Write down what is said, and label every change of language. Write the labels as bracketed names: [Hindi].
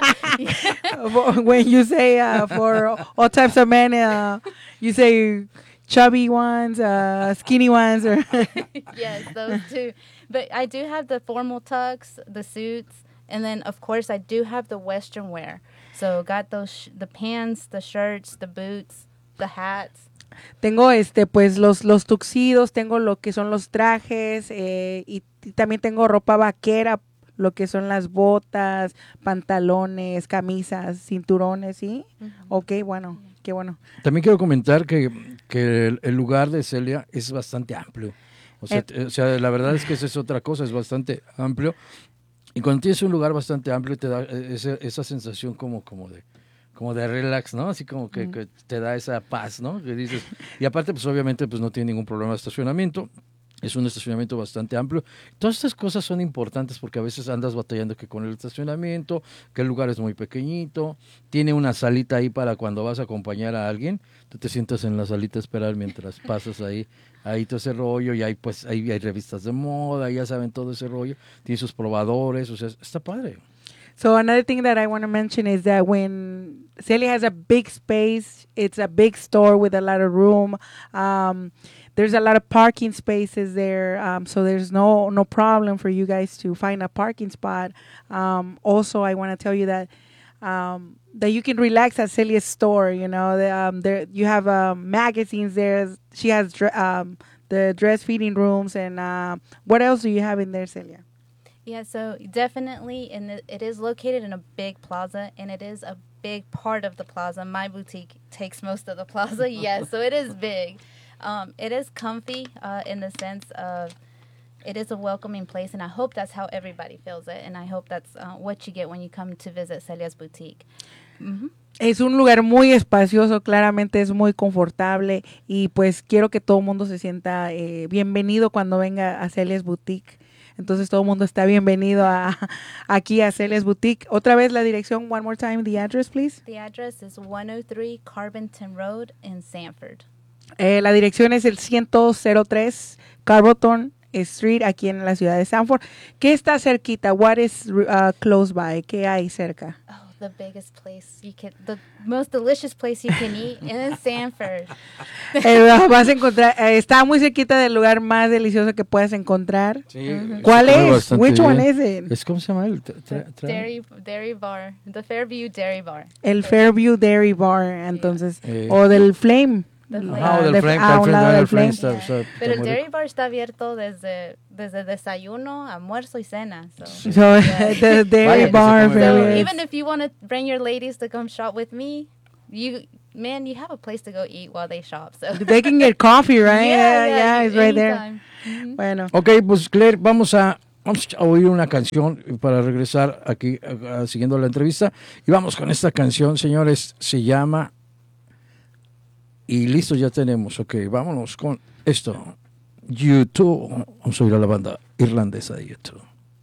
[English] chapados, when you say for all types of men, you say chubby ones, skinny ones. Or yes, those too. But I do have the formal tux, the suits, and then, of course, I do have the Western wear. So got those the pants, the shirts, the boots, the hats. [Spanish] Tengo pues los tuxidos, tengo lo que son los trajes, y también tengo ropa vaquera, lo que son las botas, pantalones, camisas, cinturones, ¿sí? Mm-hmm. Okay, bueno, qué bueno. También quiero comentar que el lugar de Celia es bastante amplio. O sea, la verdad es que eso es otra cosa, es bastante amplio. Y cuando tienes un lugar bastante amplio, te da esa sensación como de relax, ¿no? Así como que te da esa paz, ¿no? Que dices. Y aparte, pues obviamente, pues no tiene ningún problema de estacionamiento. Es un estacionamiento bastante amplio. Todas estas cosas son importantes porque a veces andas batallando que con el estacionamiento, que el lugar es muy pequeñito, tiene una salita ahí para cuando vas a acompañar a alguien, tú te sientas en la salita a esperar mientras pasas ahí todo ese rollo, y hay revistas de moda, ya saben todo ese rollo, tiene sus probadores, o sea, está padre. [English] So another thing that I want to mention is that when Celia has a big space, it's a big store with a lot of room, there's a lot of parking spaces there, so there's no problem for you guys to find a parking spot. Also, I want to tell you that you can relax at Celia's store. You know, you have magazines there. She has the dress fitting rooms, and what else do you have in there, Celia? Yeah, so definitely, and it is located in a big plaza, and it is a big part of the plaza. My boutique takes most of the plaza. Yes, so it is big. It is comfy in the sense of it is a welcoming place, and I hope that's how everybody feels it, and I hope that's what you get when you come to visit Celia's Boutique. Mm-hmm. [Spanish] Es un lugar muy espacioso, claramente es muy confortable, y pues quiero que todo mundo se sienta bienvenido cuando venga a Celia's Boutique. Entonces todo mundo está bienvenido aquí a Celia's Boutique. Otra vez la dirección, [English] one more time, the address, please. The address is 103 Carbonton Road in Sanford. [Spanish] La dirección es el 103 Carbonton Street, aquí en la ciudad de Sanford. ¿Qué está cerquita? [English] What is close by? [Spanish] ¿Qué hay cerca? [English] Oh, the biggest place you can, the most delicious place you can eat in Sanford. [Spanish] Vas a encontrar, está muy cerquita del lugar más delicioso que puedas encontrar. Sí. Mm-hmm. ¿Cuál es? [English] Which one is it? [Spanish] Es, ¿cómo se llama? El [English] Dairy Bar, the Fairview Dairy Bar. [Spanish] El Fairview Dairy Bar, entonces, o del Flame. Pero el Dairy Bar está abierto desde desayuno, almuerzo y cena. [English] So, so the Dairy Bar. So even if you want to bring your ladies to come shop with me, you have a place to go eat while they shop. So they can get coffee, right? Yeah, it's right there. [Spanish] Bueno. Okay, pues Claire, vamos a oír una canción para regresar aquí siguiendo la entrevista, y vamos con esta canción, señores, se llama. Y listo, ya tenemos. Ok, vámonos con esto. YouTube. Vamos a subir a la banda irlandesa de YouTube.